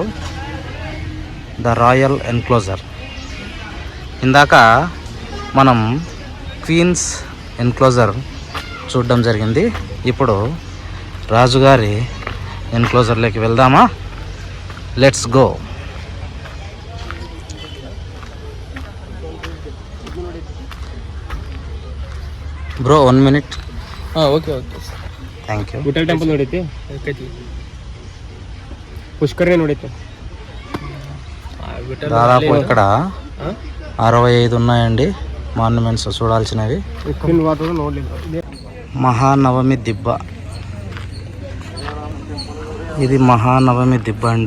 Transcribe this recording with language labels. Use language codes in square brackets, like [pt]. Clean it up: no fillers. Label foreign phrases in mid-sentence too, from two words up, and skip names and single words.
[en] The Royal Enclosure. [te] ఇందాక మనం [en] Queens enclosure [te] చూడడం జరిగింది. ఇప్పుడు రాజుగారి ఎన్క్లోజర్లోకి వెళ్దామా? [en] let's go. bro 1 minute. okay okay thank you. [kn] ವಿಠಲ್ ಟೆಂಪಲ್ ನೋಡೈತಿ, పుష్కరిణి ನೋಡೈತಿ. [te] దాదాపు ఇక్కడ 65 ఉన్నాయండి మాన్యుమెంట్స్ చూడాల్సినవి. మహానవమి దిబ్బ, ఇది మహానవమి దిబ్బ అండి.